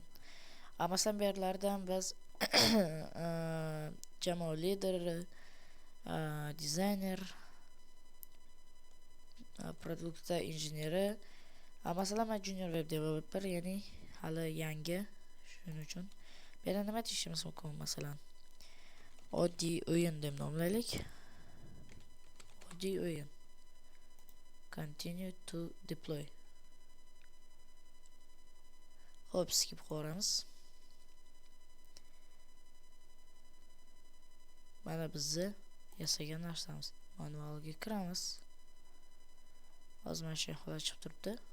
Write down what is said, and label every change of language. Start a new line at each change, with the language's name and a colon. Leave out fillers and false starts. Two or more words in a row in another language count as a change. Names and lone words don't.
Uzbek: Masalan, bu yerlardan biz jamoa lideri, dizayner, produktda injeneri, masalan, men
English: junior web developer,
Uzbek: ya'ni hali yangi. Shuning uchun bu yerda nima deyishimiz mumkin? Masalan, oddiy o'yin deb nomlaylik. Oddiy o'yin.
English: Continue to deploy.
Uzbek: Hop, skip qo'yamiz. Mana bizni yasagan narsamiz. Manualga kiramiz. Hozir mana shu holat chiqib turibdi.